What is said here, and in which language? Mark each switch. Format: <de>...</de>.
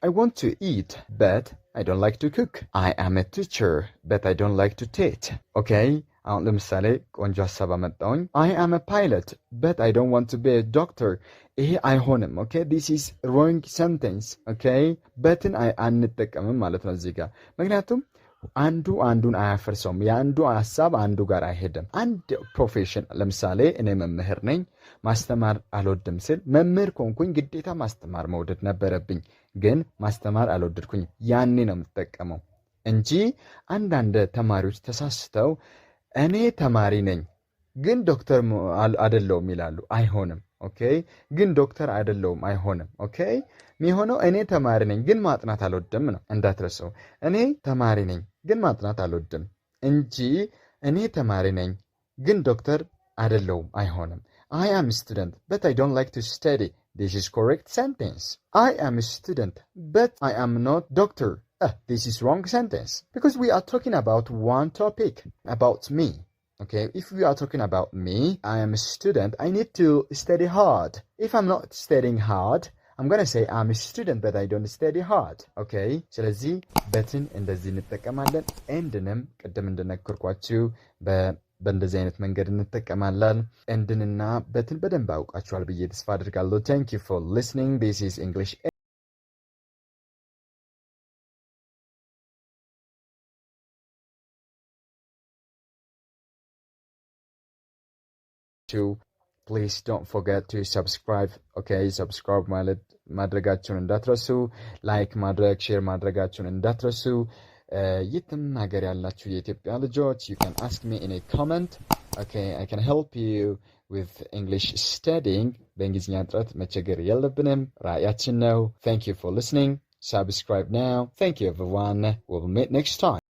<en>I want to eat, but I don't like to cook. I am a teacher, but I don't like to teach. Okay?</en> <am>አሁን ለምሳሌ ቆንጆ ሐሳብ አመጣሁኝ።</am> <en>I am a pilot, but I don't want to be a doctor.</en> <am>ይሄ አይሆንም።</am> <en>Okay? This is wrong sentence. Okay?</en> <am>በትን አንጠቀምም ማለት ነው እዚህ ጋር። ምክንያቱም አንዱ አንዱን አያፈርሰውም። የአንዱ ሐሳብ አንዱ ጋር አይሄድም። አንድ ፕሮፌሽን፣ ለምሳሌ እኔ መምህር ነኝ፣ ማስተማር አልወድም ስል መምህር ኮንኩኝ ግዴታ ማስተማር መውደድ ነበረብኝ፣ ግን ማስተማር አልወደድኩኝ። ያኔ ነው የምትጠቀመው እንጂ አንዳንድ ተማሪዎች ተሳስተው እኔ ተማሪ ነኝ ግን ዶክተር አይደለሁም ይላሉ። አይሆንም። ኦኬ? ግን ዶክተር አይደለሁም አይሆንም። ኦኬ? የሚሆነው እኔ ተማሪ ነኝ ግን ማጥናት አልወድም ነው። እንዳትረሱ። እኔ ተማሪ ነኝ ግን ማጥናት አልወድም እንጂ እኔ ተማሪ ነኝ ግን ዶክተር አይደለሁም አይሆንም።</am> <en>I am a student but I don't like to study. This is correct sentence. I am a student but I am not doctor. This is wrong sentence because we are talking about one topic, about me. Okay, if we are talking about me, I am a student, I need to study hard. If I'm not studying hard, I'm going to say I'm a student but I don't study hard.</en> <am>Okay, ስለዚህ በትን እንደዚህ እንጠቀማለን። ኤንድንም ቅድም እንደነገርኳችሁ በእንደዚህ አይነት መንገድ እንጠቀማለን። ኤንድንና በትን በደንብ አውቃችኋል ብዬ ተስፋ አድርጋለሁ።</am> <en>Thank you for listening. This is English Please don't forget to subscribe.</en> <am>Okay, subscribe ማድረጋችሁን እንዳትረሱ። ላይክ ማድረግ፣ ሼር ማድረጋችሁን እንዳትረሱ። የትም ሀገር ያላችሁ የኢትዮጵያ ልጆች,</am> <en>you can ask me in a comment. Okay, I can help you with English studying.</en> <am>በእንግሊዝኛ ጥረት መቸገር የለብንም፣ ራዕያችን ነው።</am> <en>Thank you for listening. Subscribe now. Thank you everyone. We'll meet next time.</en>